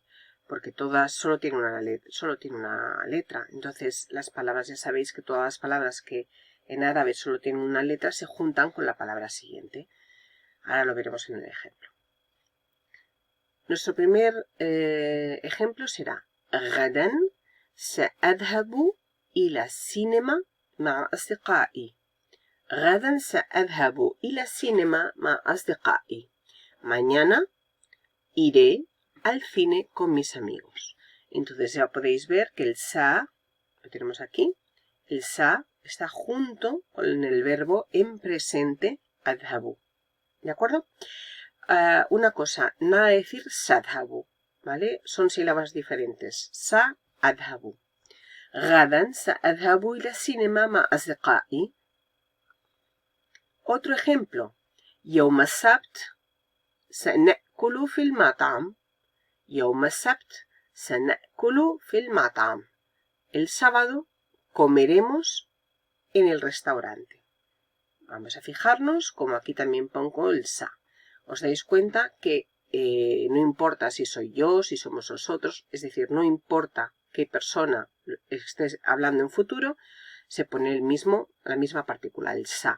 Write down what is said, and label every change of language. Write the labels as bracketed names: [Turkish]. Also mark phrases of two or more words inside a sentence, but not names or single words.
[Spanish] Porque todas solo tienen una letra. Entonces las palabras, ya sabéis que todas las palabras que en árabe solo tienen una letra se juntan con la palabra siguiente. Ahora lo veremos en el ejemplo. Nuestro primer ejemplo será [Arabic] غدا سأذهب إلى السينما مع أصدقائي. غدا سأذهب إلى السينما مع أصدقائي. [Spanish] Mañana iré al cine con mis amigos. Entonces ya podéis ver que el sa, lo tenemos aquí, el sa está junto con el verbo en presente adhabu. ¿De acuerdo? Una cosa, nada de decir sadhabu, ¿vale? Son sílabas diferentes. Sa, adhabu. [Arabic] غدا سأذهب إلى السينما مع أصدقائي. [Spanish] Otro ejemplo. [Arabic] يوم السبت سنأكل في المطعم. يوم السبت سنأكل في المطعم. [Spanish] El sábado comeremos en el restaurante. Vamos a fijarnos, como aquí también pongo el sa. Os dais cuenta que no importa si soy yo, si somos nosotros, es decir, no importa qué persona esté hablando en futuro, se pone la misma partícula, el sa.